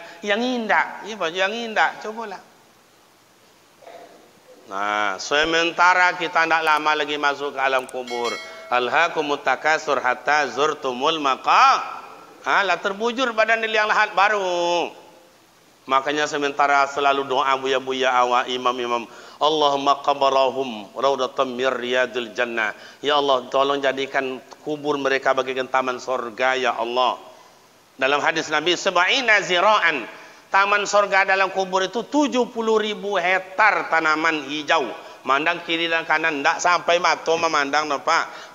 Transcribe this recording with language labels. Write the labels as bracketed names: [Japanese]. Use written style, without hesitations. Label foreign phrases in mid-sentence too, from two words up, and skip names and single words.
[Indonesian] Yang indah, yang indah. Cobalah. Nah, sementara kita tidak lama lagi masuk ke alam kubur. [Arabic] ألهاكم التكاثر حتى زرتم المقابر. [Indonesian] Lah terbujur badan yang lahat baru. Makanya sementara selalu doa buya-buya awak imam-imam, [Arabic] اللهم قبرهم روضة من رياض الجنة. [Indonesian] Ya Allah, tolong jadikan kubur mereka bagaikan taman surga ya Allah. Dalam hadis Nabi, [Arabic] سبعين ذراعا. [Indonesian] Taman surga dalam kubur itu 70.000 hektar tanaman hijau. Mandang kiri dan kanan, tidak sampai mata memandang, Pak.